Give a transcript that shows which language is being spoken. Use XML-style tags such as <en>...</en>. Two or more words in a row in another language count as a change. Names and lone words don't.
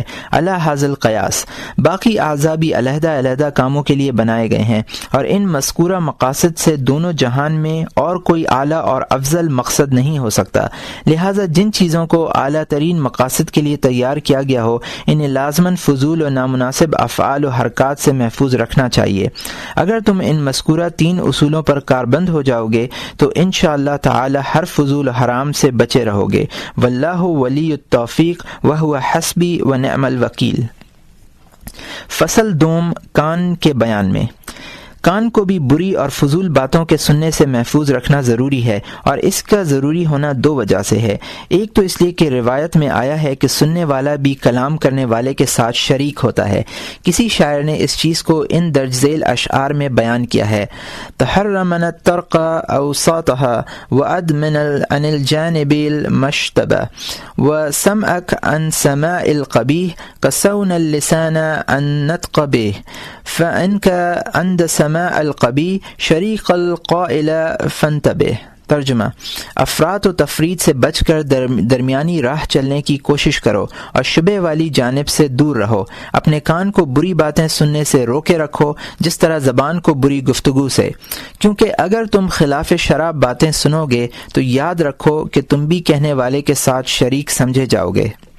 <ur>علی حاصل قیاس باقی اعضاء بھی علیحدہ علیحدہ کاموں کے لیے بنائے گئے ہیں، اور ان مذکورہ مقاصد سے دونوں جہان میں اور کوئی اعلیٰ اور افضل مقصد نہیں ہو سکتا۔ لہٰذا جن چیزوں کو اعلیٰ ترین مقاصد کے لیے تیار کیا گیا ہو انہیں لازماً فضول و نامناسب افعال و حرکات سے محفوظ رکھنا چاہیے۔ اگر تم ان مذکورہ 3 اصولوں پر کاربند ہو جاؤ گے تو</ur> <ar>انشاءاللہ تعالی</ar> <ur>ہر فضول و حرام سے بچے رہو گے۔</ur> <ar>واللہ ولی التوفیق وہو حسبی ونعم الوکیل۔</ar> <ur>فصل دوم، کان کے بیان میں۔ کان کو بھی بری اور فضول باتوں کے سننے سے محفوظ رکھنا ضروری ہے، اور اس کا ضروری ہونا 2 وجہ سے ہے۔ ایک تو اس لیے کہ روایت میں آیا ہے کہ سننے والا بھی کلام کرنے والے کے ساتھ شریک ہوتا ہے۔ کسی شاعر نے اس چیز کو ان درج ذیل اشعار میں بیان کیا ہے:</ur> <ar>تحرمن الطرق اوساطها وادمن عن الجانب المشتبه وسمعك عن سماع القبيح كسون اللسان عن نطق به فإنك عند سماع القبیح شریک القائل فانتبہ۔</ar> <ur>ترجمہ: افراط و تفرید سے بچ کر درمیانی راہ چلنے کی کوشش کرو اور شبہ والی جانب سے دور رہو۔ اپنے کان کو بری باتیں سننے سے روکے رکھو جس طرح زبان کو بری گفتگو سے، کیونکہ اگر تم خلاف شرع باتیں سنو گے تو یاد رکھو کہ تم بھی کہنے والے کے ساتھ شریک سمجھے جاؤ گے۔</ur>